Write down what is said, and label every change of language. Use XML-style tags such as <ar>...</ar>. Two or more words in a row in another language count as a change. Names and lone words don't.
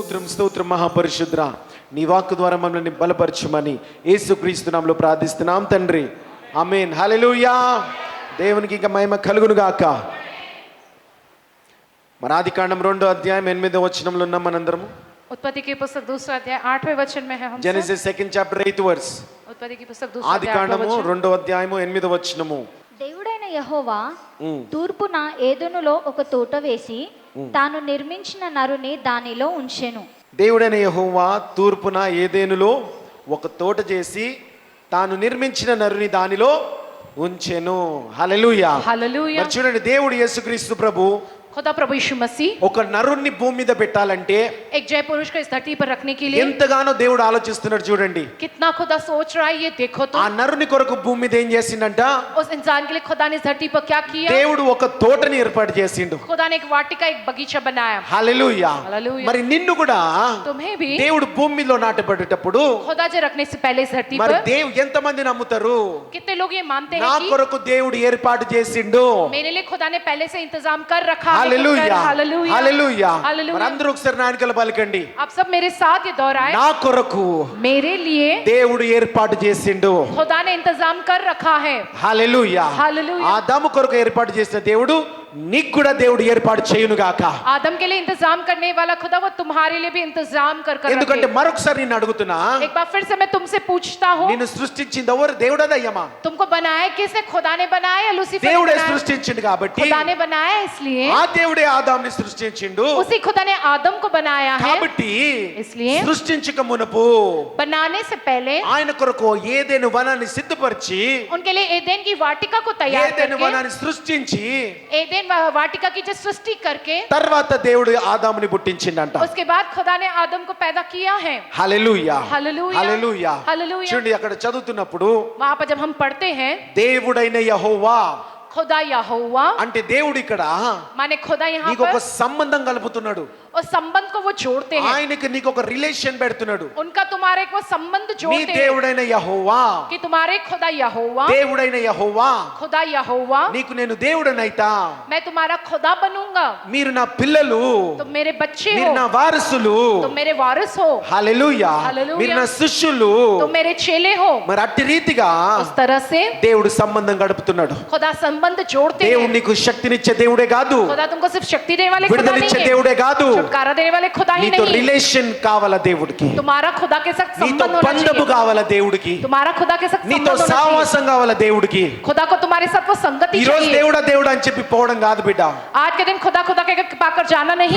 <te>స్తోత్రం మహాపరిశుద్ర. నీ వాక్కు ద్వారా మమ్మల్ని బలపరచుమని యేసుక్రీస్తు నామములో ప్రార్థిస్తున్నాం తండ్రి. ఆమేన్. హల్లెలూయా. దేవునికి ఇక మహిమ కలుగును గాక. మన ఆదికాండం 2వ అధ్యాయం 8వ వచనంలో ఉన్నాం మనందరము.</te> <hi>उत्पत्ति की पुस्तक 2रा अध्याय 8वें वचन में है हम.</hi> <en>Genesis 2nd chapter 8th verse.</en> <hi>उत्पत्ति की पुस्तक 2रा अध्याय</hi> <te>ఆదికాండము 2వ అధ్యాయము 8వ వచనము. దేవుడైన యెహోవా తూర్పున ఏదెనులో ఒక తోట వేసి తాను నిర్మించిన నరుని దానిలో ఉంచెను. దేవుడైన యెహోవా తూర్పున ఏదెనులో ఒక తోట చేసి తాను నిర్మించిన నరుని దానిలో ఉంచెను. హల్లెలూయా.</te> <hi>हालेलुया.</hi> <te>మరి చూడండి, దేవుడు యేసుక్రీస్తు ప్రభు</te> <hi>खुदा प्रभु यीशु मसीह</hi> <te>ఒక నరుణ్ణి భూమి మీద పెట్టాలంటే</te> <hi>एक जय पुरुष को इस धरती पर रखने के लिए</hi> <te>ఎంతగానో దేవుడు ఆలోచిస్తున్నాడు. చూడండి,</te> <hi>कितना खुदा सोच रहा है, ये देखो तो.</hi> <te>ఆ నరుని కొరకు భూమి మీద ఏం చేసిండంట?</te> <hi>उस इंसान के लिए खुदा ने इस धरती पर क्या किया?</hi> <te>దేవుడు ఒక తోటని ఏర్పాటు చేసిండు.</te> <hi>खुदा ने एक वाटिका, एक बगीचा बनाया.</hi> <te>హల్లెలూయా. హల్లెలూయా. మరి నిన్ను కూడా</te> <hi>तुम्हें भी</hi> <te>దేవుడు భూమి మీదలో నాటబడేటప్పుడు</te> <hi>खुदा जे रखने से पहले इस धरती</hi> <te>మరి</te> <hi>पर</hi> <te>ఎంతమంది నమ్ముతారు?</te> <hi>कितने लोग ये मानते</hi> <te>నా</te> <hi>हैं कि</hi> <te>కొరకు దేవుడు ఏర్పాటు చేసిండు.</te> <hi>मेरे लिए खुदा ने पहले से इंतजाम कर रखा है.</hi> <te>హల్లెలూయా.</te> <hi>हालेलूया.</hi> <te>హల్లెలూయా.</te> <hi>हालेलूया.</hi> <te>మరి అందరూ ఒకసారి నాయకులు పలకండి.</te> <hi>आप सब मेरे साथ ये दोहराएं.</hi> <te>నా కొరకు</te> <hi>मेरे लिए</hi> <te>దేవుడు ఏర్పాటు చేసిండు.</te> <hi>खुदा ने इंतजाम कर रखा है.</hi> <te>హల్లెలూయా.</te> <hi>हालेलूया.</hi> <te>ఆదాము కొరకు ఏర్పాటు చేసిన దేవుడు నీకు కూడా దేవుడు ఏర్పాటు చేయును గాక.</te> <hi>आदम के लिए इंतजाम करने वाला खुदा वो तुम्हारे लिए भी इंतजाम कर</hi> <te>ఎందుకంటే</te> <hi>रखे.</hi> <te>మరొకసారి నిన్ను అడుగుతున్నా,</te> <hi>एक बार फिर से मैं तुमसे पूछता हूँ,</hi> <te>నిన్ను సృష్టించింది ఎవరు? దేవుడా దయ్యమా?</te> <hi>तुमको बनाया किसने? खुदा ने बनाया या लूसीफर ने</hi> <te>దేవుడే</te> <hi>बनाया?</hi> <te>సృష్టించిండు కాబట్టి</te> <hi>खुदा ने बनाया, इसलिए</hi> <te>ఆ దేవుడే ఆదాముని సృష్టించిండు</te> <hi>उसी खुदा ने आदम को बनाया है.</hi> <te>కాబట్టి</te> <hi>इसलिए</hi> <te>సృష్టించక మునుపు</te> <hi>बनाने से पहले</hi> <te>ఆయన కొరకు ఏదెను వనాన్ని సిద్ధపరిచి</te> <hi>उनके लिए एदेन की वाटिका को तैयार</hi> <te>ఏదెను</te> <hi>करके,</hi> <te>వనాన్ని సృష్టించి</te> <hi>एदेन वाटिका की जो सृष्टि करके</hi> <te>తర్వాత దేవుడు ఆదాముని పుట్టించిండంట.</te> <hi>उसके बाद खुदा ने आदम को पैदा किया है.</hi> <te>హల్లెలూయా. హల్లెలూయా. హల్లెలూయా. హల్లెలూయా. చూడండి, అక్కడ చదువుతున్నప్పుడు</te> <hi>वहां पर जब हम पढ़ते हैं</hi> <te>దేవుడైన యెహోవా</te> <hi>खुदा यहोवा,</hi> <te>అంటే దేవుడు ఇక్కడ</te> <hi>माने खुदा यहाँ</hi> <te>నీకు ఒక</te> <hi>पर</hi> <te>సంబంధం కలుపుతున్నాడు.</te> <hi>उस संबंध को वो जोड़ते हैं.</hi> <te>ఆయనకి నీకు ఒక రిలేషన్ పెడుతున్నాడు.</te> <hi>उनका तुम्हारे को संबंध</hi> <te>నీ</te> <hi>जोड़ते हैं</hi> <te>దేవుడైన యెహోవా,</te> <hi>कि तुम्हारे खुदा यहोवा,</hi> <te>దేవుడైన యెహోవా,</te> <hi>खुदा यहोवा,</hi> <te>నీకు నేను దేవుడనైతా,</te> <hi>मैं तुम्हारा खुदा बनूंगा.</hi> <te>మీరు నా పిల్లలు,</te> <hi>तुम मेरे बच्चे</hi> <te>మీరు</te> <hi>हो,</hi> <te>నా వారసులు.</te> <hi>तुम मेरे वारिस हो,</hi> <te>హల్లెలూయా. హల్లెలూయా. మీరు నా శిష్యులు.</te> <hi>तुम मेरे चेले हो.</hi> <te>మరి అట్టి రీతిగా</te> <hi>उस तरह से</hi> <te>దేవుడు సంబంధం గడుపుతున్నాడు.</te> <hi>खुदा संबंध जोड़ते हैं.</hi> <te>దేవుడు నీకు శక్తినిచ్చే దేవుడే కాదు,</te> <hi>खुदा तुमको सिर्फ शक्ति देने वाले खुदा</hi> <te>విడుదలిచ్చే</te> <hi>नहीं है,</hi> <te>దేవుడే కాదు,</te> <hi>छुटकारा देने वाले खुदा ही</hi> <te>నీతో</te> <hi>नहीं है.</hi> <te>రిలేషన్ కావాలా దేవుడికి,</te> <hi>तुम्हारा खुदा के साथ</hi> <te>నీతో</te> <hi>संबंध होना</hi> <te>బంధము</te> <hi>चाहिए.</hi> <te>కావాలా దేవుడికి,</te> <hi>तुम्हारा खुदा के साथ</hi> <te>నీతో</te> <hi>संबंध होना चाहिए.</hi> <te>సావాసం కావాలా దేవుడికి.</te> <hi>खुदा को तुम्हारे साथ वो संगति</hi> <te>ఈ రోజు</te> <hi>चाहिए.</hi> <te>దేవుడా దేవుడా అని చెప్పి పోవడం కాదు బిడ్డ.</te> <hi>आज के दिन खुदा खुदा के पाकर जाना नहीं.</hi>